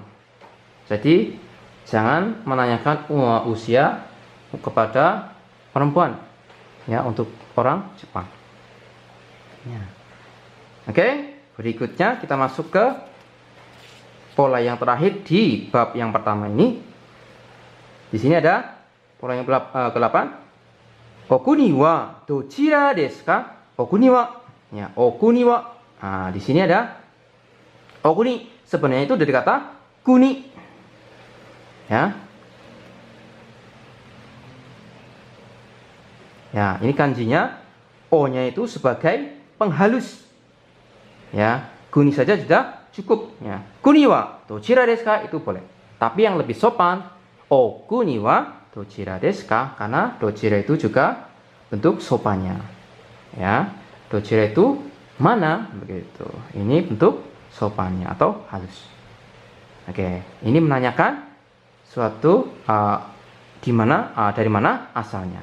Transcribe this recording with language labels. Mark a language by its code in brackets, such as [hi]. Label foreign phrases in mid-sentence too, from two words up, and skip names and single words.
[id] Jadi jangan menanyakan usia kepada perempuan ya, untuk orang Jepang ya. Oke, berikutnya kita masuk ke pola yang terakhir di bab yang pertama ini. Di sini ada pola yang ke-8. [ja] お国はどちらですか？お国は. [id] Ya, [ja] お国は. [id] Nah, di sini ada okuni. Sebenarnya itu dari kata kuni. Ya. Ya, ini kanjinya o-nya itu sebagai penghalus. Ya, kuni saja sudah cukup ya. [ja] 国はどちらですか [id] itu boleh. Tapi yang lebih sopan, [ja] お国はどちらですか, [id] karena dochira itu juga bentuk sopannya. Ya. Dochira itu mana begitu. Ini bentuk sopannya atau halus. Oke, ini menanyakan suatu di mana dari mana asalnya.